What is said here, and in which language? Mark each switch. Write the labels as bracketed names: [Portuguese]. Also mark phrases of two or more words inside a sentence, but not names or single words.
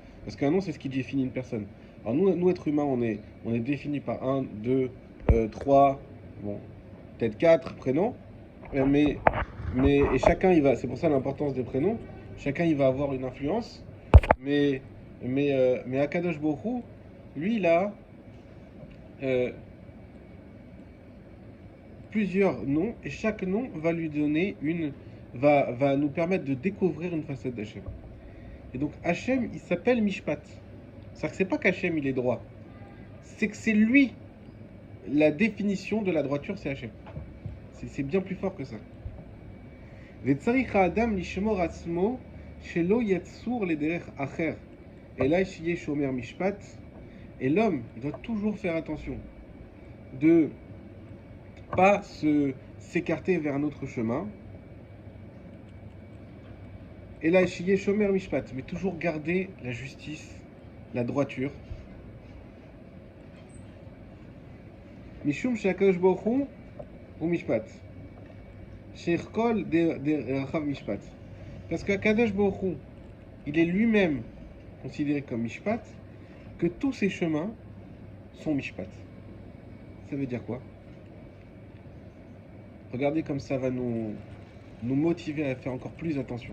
[French] Parce qu'un nom, c'est ce qui définit une personne. Alors nous êtres humains, on est définis par 1, 2, 3, bon, peut-être 4 prénoms, mais et chacun, c'est pour ça l'importance des prénoms, chacun, il va avoir une influence, mais [Hebrew] הקדוש ברוך הוא, [French] lui, il a plusieurs noms, et chaque nom va lui donner va nous permettre de découvrir une facette d'Hachem. Et donc Hachem, il s'appelle Mishpat. C'est-à-dire que c'est pas qu'Hachem, il est droit. C'est que c'est lui, la définition de la droiture, c'est Hachem. C'est bien plus fort que ça. [Hebrew] וצריך האדם לשמור עצמו שלא יסור לדרך אחר. [French] Et là, [Hebrew] שיהא שומר משפט. [French] Et l'homme, il doit toujours faire attention de pas s'écarter vers un autre chemin. Et là, [Hebrew] שיהא שומר משפט, [French] mais toujours garder la justice, la droiture. [Hebrew] משום שהקדוש ברוך הוא משפט. שכל דרכיו משפט. [French] Parce qu' [Hebrew] הקדוש ברוך הוא, [French] il est lui-même considéré comme mishpat, que tous ces chemins sont mishpat. Ça veut dire quoi? Regardez comme ça va nous motiver à faire encore plus attention.